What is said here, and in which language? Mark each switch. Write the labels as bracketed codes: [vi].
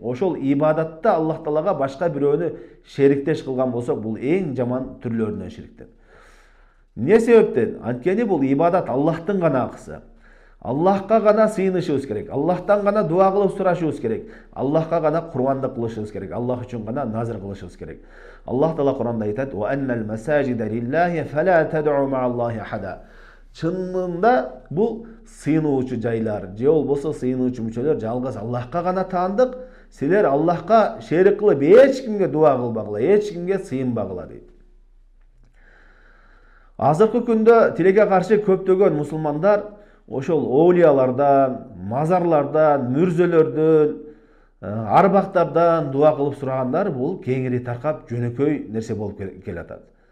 [ky] Ошол ибадатта Аллах Таалага башка бирөөнү шериктеш кылган болсок, бул эң жаман түрлөрүнөн шириктен. Эмне себептен? Анткени бул ибадат Аллахтын гана акысы. Аллахка гана сыйынышыбыз керек. Аллахтан гана дуа кылып сурашыбыз керек. Аллахка гана курбандык кылышыбыз керек. Аллах үчүн гана назар кылышыбыз керек. Аллах Таала Куранда айтат: [ar] "Ва аннал масажида лиллахи фала тад'у ма'аллахи ахада". [ky] Чынында бул сыйынуучу жайлар, же болбосо сыйынуучу мүчөлөр жалгыз Аллахка гана таандык. Силер Аллахка шерик кылып эч кимге дуа кылбагыла, эч кимге сыйынбагыла дейт. Азыркы күндө тилекке каршы көптөгөн мусулмандар ошол оулиялардан, мазарлардан, мүрзөлөрдөн, арбактардан дуа кылып сурагандар бул кеңири таркап жөнөкөй нерсе болуп келатат.